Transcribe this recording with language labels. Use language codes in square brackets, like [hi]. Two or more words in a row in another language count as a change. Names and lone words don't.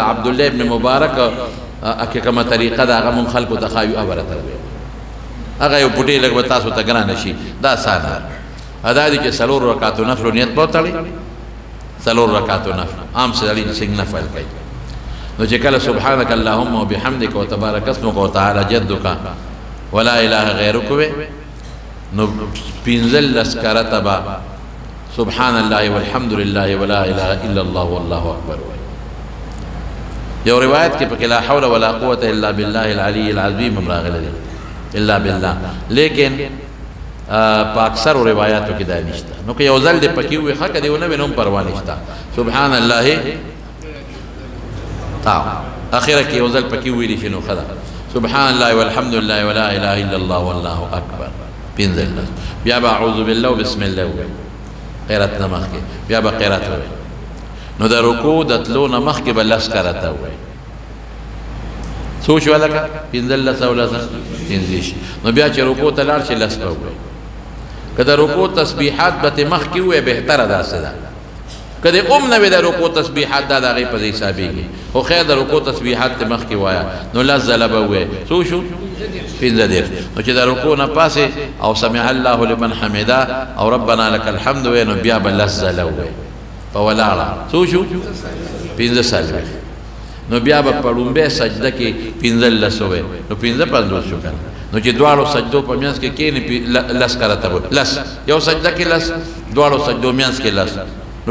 [ps] عبدالله ابن مبارک که کومه طریقه ده هغه مونږ خلکو ته ښایو هغه راته ووایو هغه یو پوټې لږ به تاسو ته ګرانه شي دا اسانه ده دا دي چې څلور رکعتو نفلو نیت به وتړئ څلور رکعتو نفل عام سړي څنګه نفل کوي نو چې کله [ar] سبحانك اللهم وبحمدك وتبارك اسمك وتعالى جدك ولا اله غيرك [ps] وي نو پنځل لسکرته به [ar] سبحان الله والحمد لله ولا اله الا الله والله اکبر [ps] یو روایت کې پکې [ar] لا حول ولا قوة الا بالله العلي العظيم [ps] راغلی دی [ar] الا بالله [ps] لیکن په اکثرو روایاتو کې دا نشته نو که یو ځل دې پکې وي ښه که دې ونه وي نو هم پروا نشته [ar] سبحان الله [ps] اخره کې یو ځل پکې ویلی شي نو ښه ده [ar] سبحان الله والحمد لله ولا اله الا الله والله اکبر [ps] پنځل بیا به [ar] اعوذ بالله وبسم الله [ps] ووایي قرات نه مخکې بیا به قرات ووایي نو د رکوع د تلو نه مخکې به لس کرته ووایي څو شوه لکه پنځلس او لس پنځه شي نو بیا چې رکوع ته لاړ شي لس به ووایي که د رکوع تسبیحات به ترې مخکې ووایي بهتره داسې ده که د نه وي د رکوع تسبیحات دا د هغې په ځای حسابېږي خو خیر د رکوع تسبیحات ترې مخکې وایه نو لس ځله به ووایي څو شو پنځه دېرش نو چې د رکوع نه پاسې او [ar] سمع الله لمن حمده [ps] او [ar] ربنا لك الحمد [ps] وایي نو بیا به لس ځله ووایي په ولاړه څو شو پنځه څلوېښت نو بیا به په لومبۍ سجده کې پنځلس ووایي نو پنځه پنځوس شو که نه نو چې دواړو سجدو په منځ کې کېنې لس کرته وي لس یو سجده کې لس دواړو سجدو منځ کې لس نو